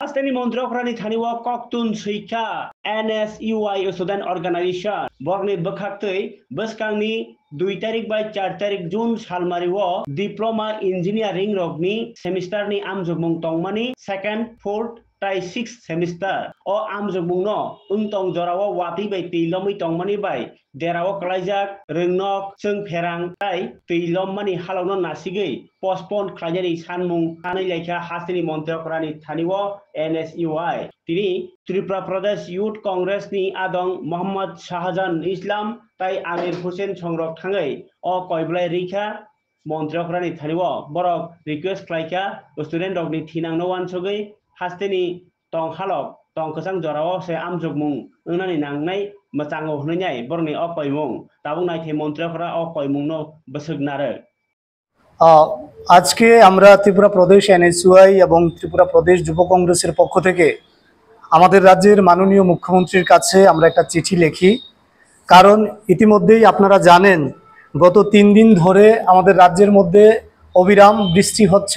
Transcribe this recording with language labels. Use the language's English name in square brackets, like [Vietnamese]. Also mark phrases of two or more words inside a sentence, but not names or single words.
[Kok Borok] Asteni Montrokrani Thaniwa Koktun Sika NSUI Student Organization Borni Bakhaktui Baskangni 2 tarik by 4 tarik Jun Salmariwo [English] Diploma Engineering [Kok Borok] Rogni Semester ni Amjogmung Tongmani 2nd 4th tai 6th semester o amjogmungno untong jorawo wati by tilomui tongmani by derawo klaijak rengnok sung pherang tai tilomani halawno nasigei postpone khlaijani sanmung hanai laika hasteni montrokrani thaniwo NSUI tini Tripura Pradesh Youth Congress ni adong Muhammad Shahjan Islam tai Amir Hussein Songrok thangai o koiblai rikha montrokrani thaniwo borok request klaika student rokni thinangno wansogei hasteni tong halok tong kesang jorao se amjogmung unani nangnai machango hnai borni o koimung tabung nai the montrokra o koimung no besuknare [Bangla] আজকে আমরা ত্রিপুরা প্রদেশ এনএসইউআই এবং ত্রিপুরা প্রদেশ যুব কংগ্রেসের পক্ষ থেকে আমাদের রাজ্যের মাননীয় মুখ্যমন্ত্রীর কাছে আমরা একটা চিঠি লিখি। কারণ ইতিমধ্যেই আপনারা জানেন গত 3 দিন ধরে আমাদের রাজ্যের মধ্যে অবিরাম বৃষ্টি হচ্ছে।